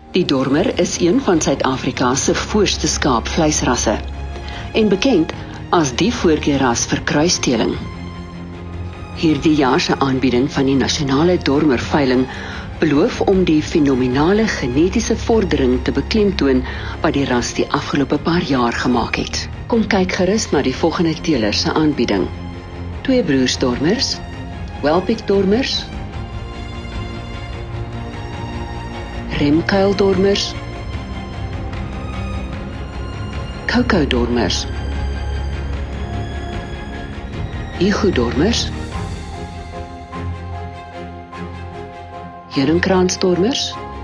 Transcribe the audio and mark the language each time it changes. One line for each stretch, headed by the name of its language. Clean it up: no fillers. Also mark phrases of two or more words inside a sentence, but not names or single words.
Afrikaans: Die dormer is een van Suid-Afrika se voorste skaapvleisrasse en bekend as die voorkeurras vir kruisteling. Hierdie jaar se aanbieding van die nasionale dormerveiling beloof om die fenominale genetiese vordering te beklemtoon wat die ras die afgelope paar jaar gemaak het. Kom kyk gerus na die volgende teeler se aanbieding. 2 broersdormers, Welpick dormers, remkuildormers, Cocoa dormers, Igu-dormers, Heringkraansdormers,